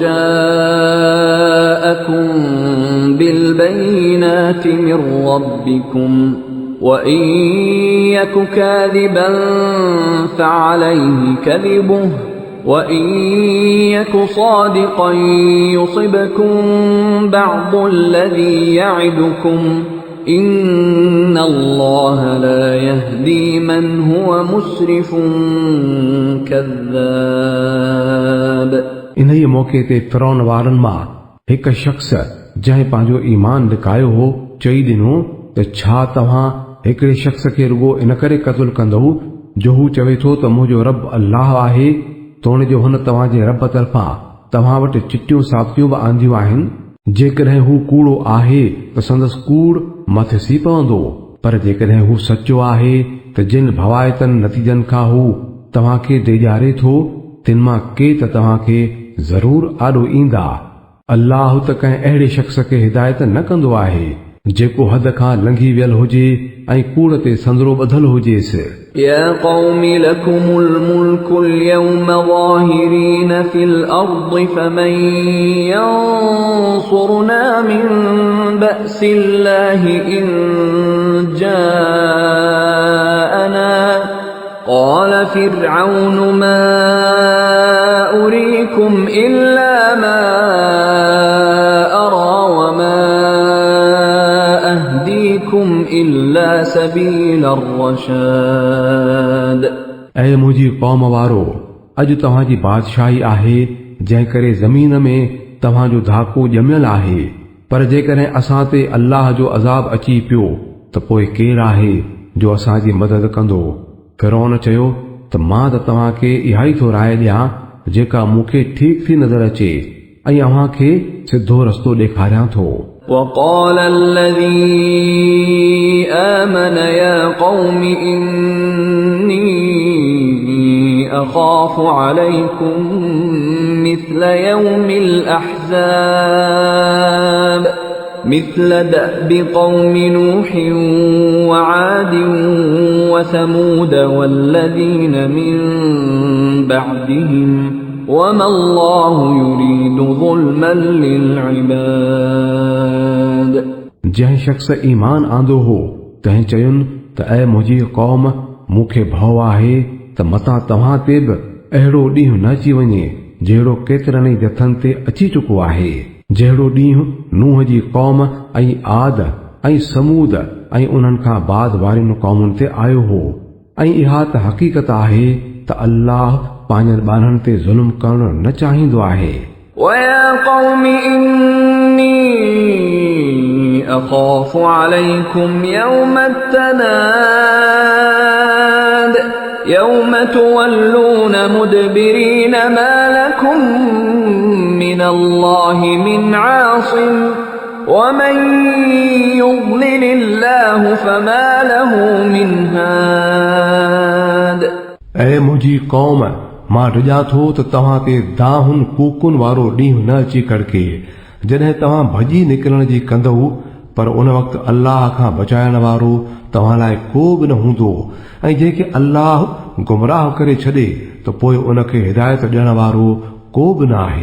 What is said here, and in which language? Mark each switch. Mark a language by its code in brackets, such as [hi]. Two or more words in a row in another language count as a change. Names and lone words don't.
[ar] جاءكم بالبينات من ربكم وإن يك كاذبا فعليه كذبه وإن يك صادقا يصبكم بعض الذي يعدكم إن الله لا يهدي من هو مسرف كذاب. [sd] इन ई मौके ते फिरौन वारनि मां हिकु शख़्स जंहिं पंहिंजो ईमान लिकायो हो चई ॾिनो त छा तव्हां हिकिड़े शख़्स खे रुगो इन करे क़त्ल कंदव जो हू चवे थो त मुंहिंजो रब अल्लाह आहे तोण जो हुन तव्हांजे रब तरफ़ां तव्हां वटि चिटियूं साबितियूं बि आंदियूं आहिनि। जेकॾहिं हू कूड़ो आहे त संदसि कूड़ मथे सी पवंदो, पर जेकॾहिं हू सचो आहे त जिन भवायतनि नतीजनि खां हू तव्हांखे ॾेॼारे थो तिन मां के त तव्हांखे ज़रूर आॾो ईंदा। अल्लाह त कंहिं अहिड़े शख़्स खे हिदायत न कंदो आहे जेको हद खां लंघी वियल हुजे ऐं कूड़ ते संदरो ॿधल हुजेसि। [ar] يا قوم لكم الملك اليوم ظاهرين في الأرض فمن ينصرنا من بأس الله إن جاءنا قال فرعون ما أريكم إلا ما أرى وما أهديكم إلا سبيل الرشاد. [sd] ऐं मुंहिंजी क़ौम वारो, अॼु तव्हांजी बादशाही आहे जंहिं करे ज़मीन में तव्हांजो धाको ॼमियल आहे, पर जेकॾहिं असां ते अल्लाह जो अज़ाब अची पियो त पोइ केरु आहे जो असांजी मदद कंदो। फिरौन चयो त मां त तव्हांखे इहा ई थो राय ॾियां जेका मूंखे ठीक थी नज़र अचे ऐं अव्हां खे सिधो रस्तो ॾेखारियां थो। [ar] وقال الذي آمن يا قوم إني أخاف عليكم مثل يوم الأحزاب مثل دأب قوم نوح وعاد وثمود والذين من بعدهم وما الله يريد ظلما للعباد. [sd] जंहिं शख़्स ईमान आंदो हो तंहिं चयुनि त ऐ मुंहिंजी क़ौम मूंखे भउ आहे त मतां तव्हां ते बि अहिड़ो ॾींहुं न अची वञे जहिड़ो केतिरनि ई जथनि ते अची चुको आहे, जहिड़ो ॾींहुं नूह जी क़ौम ऐं आद ऐं समूद ऐं उन्हनि खां बाद वारियुनि क़ौमुनि ते आयो हो। ऐं इहा त हक़ीक़त आहे त अल्लाह पंहिंजनि ॿारनि ते ज़ुल्म करणु न चाहींदो आहे। [ar] ويا قوم إني أخاف عليكم يوم التناد يوم تولون مدبرين ما لكم من الله من عاصم ومن يضلل الله فما له من هاد. [sd] ऐ मुंहिंजी क़ौम, मां ॾिजां थो त तव्हां ते दाहुनि कूकुनि वारो ॾींहुं न अची कड़के जॾहिं तव्हां भॼी निकिरण जी कंदव, पर उन वक़्तु अल्लाह खां बचाइण वारो तव्हां लाइ को बि न हूंदो ऐं जंहिंखे अल्लाह गुमराह करे छॾे त पोइ उनखे हिदायत ॾियण वारो को बि न आहे।